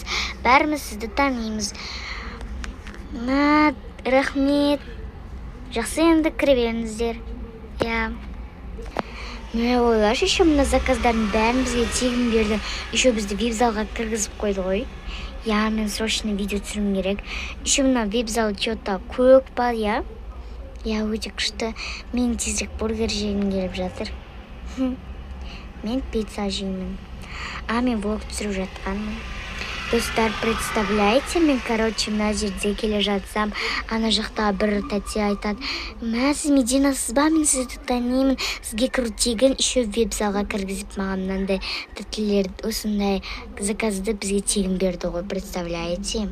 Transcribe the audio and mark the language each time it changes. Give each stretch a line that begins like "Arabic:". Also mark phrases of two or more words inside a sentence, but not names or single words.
Kazakh: Бәріміз сізді танимыз. Рахмет. Жақсы, енді кіре беріңіздер. Ойлашы, еще мына заказдардың бәрін бізге тегін берді. Еще бізді вип-залға кіргізіп қойды ғой. Мен срочно видео түсірім керек. Еще мына вип-зал что-то көк бар, өте күшті. Мен тезірек бургер жегім келіп жатыр. Мен пицца жеймін. Мен влог түсіріп жатқанмын. Достар, представляете, мен, мына жерде келе жатсам, ана жақта бір тәте айтады: сіз Мединасыз ба, мен сізді танимын, сізге кіру тегін, еще веб-залға кіргізіп маған мынандай тәтелер, осындай заказды бізге тегін берді ғой, представляете?